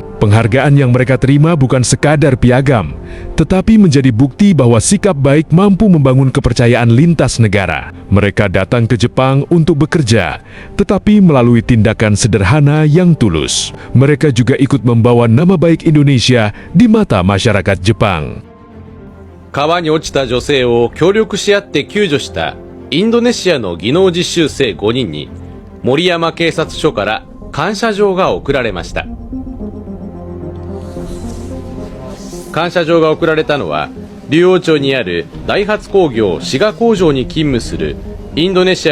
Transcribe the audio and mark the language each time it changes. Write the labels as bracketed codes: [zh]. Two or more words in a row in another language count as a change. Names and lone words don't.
[id] Penghargaan yang mereka terima bukan sekadar piagam, tetapi menjadi bukti bahwa sikap baik mampu membangun kepercayaan lintas negara. Mereka datang ke Jepang untuk bekerja, tetapi melalui tindakan sederhana yang tulus. Mereka juga ikut membawa nama baik Indonesia di mata masyarakat Jepang. [ja] 川に落ちた女性を協力し合って救助したインドネシアの技能実習生5人に森山警察署から感謝状が贈られました。感謝状が贈られたのは竜王町にあるダイハツ工業滋賀工場に勤務するインドネシア